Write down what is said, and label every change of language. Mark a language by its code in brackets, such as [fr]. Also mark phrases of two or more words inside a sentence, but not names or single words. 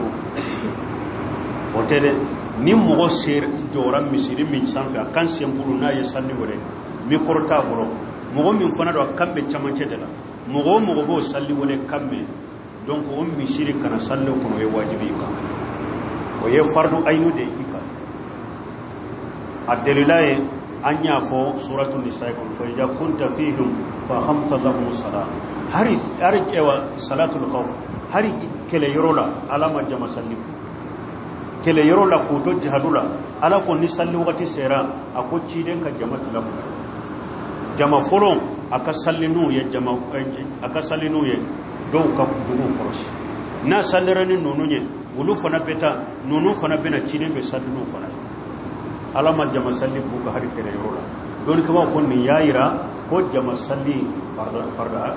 [bm] 5 o tɛ dɛ ni mɔgɔ jɔra misiri min sanfɛ a kan sen bolo n'a ye sali wɛrɛ mikoro t'a bolo mɔgɔ min fana don a kan bɛ camancɛ de la mɔgɔ o mɔgɔ b'o sali wɛrɛ kan mɛn donc o misiri kana sali kɔnɔ o ye wajibi i kan o ye [ar] فرض عين [bm] de i kan a dalila ye an y'a fɔ suratu nisa kɔnɔ [ar] فإذا كنت فيهم فأقمت لهم الصلاة [bm] hari [ar] صلاة الخوف [bm] hari kɛlɛ yɔrɔ la ala ma jama sali kɛlɛ yɔrɔ la k'o to jihadu la ala ko ni sali wagati sera a ko ciden ka jama tilafu jama fɔlɔ a ka sali n'u ye dɔw ka jugu kɔrɔsi n'a salira ni ninnu ye olu fana bɛ taa ninnu fana bɛ na ciden bɛ sali n'u fana ala ma jama sali b'u ka hari kɛlɛ yɔrɔ la dɔnnikɛbaw ko nin y'a yira ko jama sali farda